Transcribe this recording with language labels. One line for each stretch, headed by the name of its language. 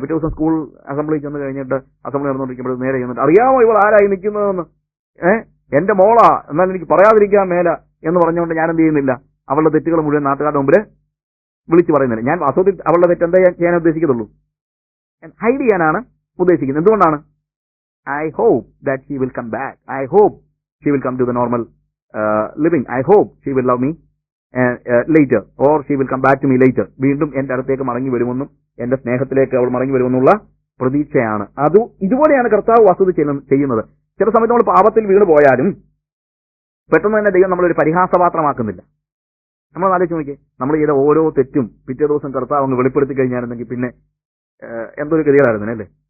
Malayalam: പിറ്റേ ദിവസം school assembly ചെന്ന് കഴിഞ്ഞിട്ട്, അസംബ്ലി നടന്നുകൊണ്ടിരിക്കുമ്പോൾ നേരെ ചെന്നിട്ട്, അറിയാമോ ഇവൾ ആരായി നിൽക്കുന്നതെന്ന്, എന്റെ മോളാ, എന്നാൽ എനിക്ക് പറയാതിരിക്കാൻ മേല എന്ന് പറഞ്ഞുകൊണ്ട് ഞാൻ എന്ത് ചെയ്യുന്നില്ല, അവളുടെ തെറ്റുകൾ മുഴുവൻ നാട്ടുകാരുടെ മുമ്പിൽ വിളിച്ചു പറയുന്നില്ല. ഞാൻ വാസ്തവത്തിൽ അവളുടെ തെറ്റ് എന്താ ചെയ്യാൻ ഉദ്ദേശിക്കത്തുള്ളൂ, ഹൈഡ് ചെയ്യാനാണ് ഉദ്ദേശിക്കുന്നത്. എന്തുകൊണ്ടാണ്?
English: I hope that she will come back. I hope she will come to the normal living. I hope she will love me later, or she will come back to me later.
Malayalam: വീണ്ടും എന്റെ അടുത്തേക്ക് മടങ്ങി വരുമെന്നും എന്റെ സ്നേഹത്തിലേക്ക് അവൾ മടങ്ങി വരുമെന്നുള്ള പ്രതീക്ഷയാണ്. ഇതുപോലെയാണ് കർത്താവ് വസ്തുത ചെയ്യുന്നത്. ചില സമയത്ത് നമ്മൾ പാപത്തിൽ വീണ് പോയാലും പെട്ടെന്ന് തന്നെ ദൈവം നമ്മളൊരു പരിഹാസപാത്രമാക്കുന്നില്ല. നമ്മൾ ആലോചിച്ച് നോക്കിയേ, നമ്മൾ ചെയ്ത ഓരോ തെറ്റും പിറ്റേ ദിവസം കർത്താവ് അങ്ങ് വെളിപ്പെടുത്തി കഴിഞ്ഞായിരുന്നെങ്കിൽ പിന്നെ എന്തൊരു ഗതികളായിരുന്നു അല്ലേ?